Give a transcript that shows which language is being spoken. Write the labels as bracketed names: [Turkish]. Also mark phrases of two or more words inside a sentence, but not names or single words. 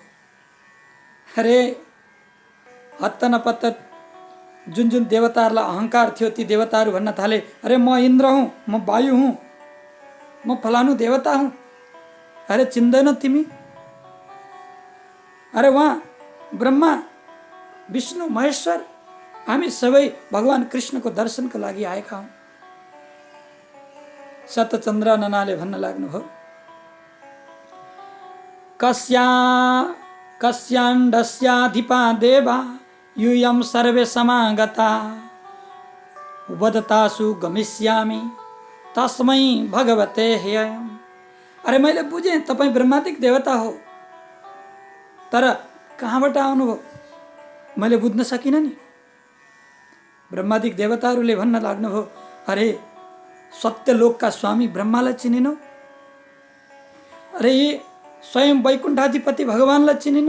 [Nepali] अरे हत्त नपत्त जुन जुन देवताहरूलाई अहङ्कार थियो ती देवताहरू भन्न थाले, अरे म इन्द्र हुँ, म वायु हुँ, म फलानु देवता हुँ। अरे चिन्दैन तिमी? अरे वहाँ ब्रह्मा विष्णु महेश्वर हामी सबै भगवान कृष्णको दर्शनको लागि आएका हौँ। शतचन्द्राननाले भन्न लाग्नुभयो, [Sanskrit] कस्याण्डस्याधिपा देवा यूयं सर्वे समागता वदतासु गमिष्यामि तस्मै भगवते ह्ययम्। [Nepali] अरे मैले बुझेँ तपाईँ ब्रह्मादिक देवता हो, तर कहाँबाट आउनुभयो मैले बुझ्न सकिनँ नि। ब्रह्मादिक देवताहरूले भन्न लाग्नुभयो, अरे सत्यलोकका स्वामी ब्रह्मालाई चिनिनौ? अरे यी स्वयं वैकुण्ठाधिपति भगवानलाई चिनिनौ?